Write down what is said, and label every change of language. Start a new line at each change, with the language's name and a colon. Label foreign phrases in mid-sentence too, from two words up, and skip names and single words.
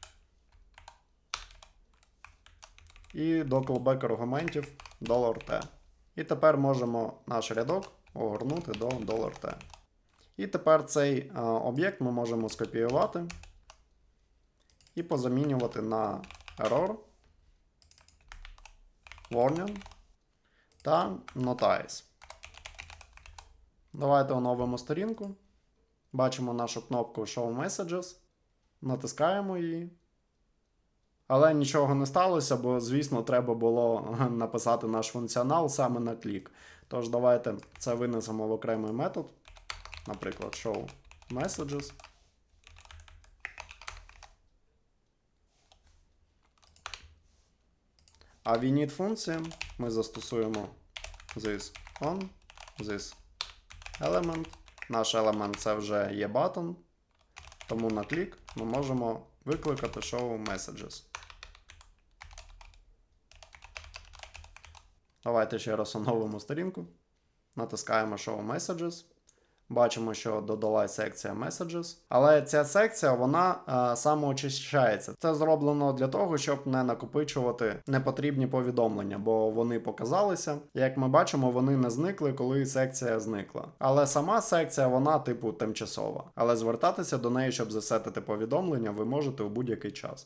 Ukrainian: І до callback аргументів $T. І тепер можемо наш рядок огорнути до $T. І тепер цей об'єкт ми можемо скопіювати і позамінювати на error, warning та notice. Давайте оновимо сторінку. Бачимо нашу кнопку
English: Show Messages.
Ukrainian: Натискаємо її. Але нічого не сталося, бо, звісно, треба було написати наш функціонал саме на клік. Тож давайте це винесемо в окремий метод. Наприклад,
English: Show Messages.
Ukrainian: А в init функції ми застосуємо
English: this on, this element.
Ukrainian: Наш елемент це вже є button, тому на клік ми можемо викликати
English: show messages.
Ukrainian: Давайте ще раз оновимо сторінку. Натискаємо
English: show messages.
Ukrainian: бачимо, що додалась секція Messages. Але ця секція, вона самоочищається. Це зроблено для того, щоб не накопичувати непотрібні повідомлення, бо вони показалися. Як ми бачимо, вони не зникли, коли секція зникла. Але сама секція, вона типу тимчасова. Але звертатися до неї, щоб засетити повідомлення, ви можете у будь-який час.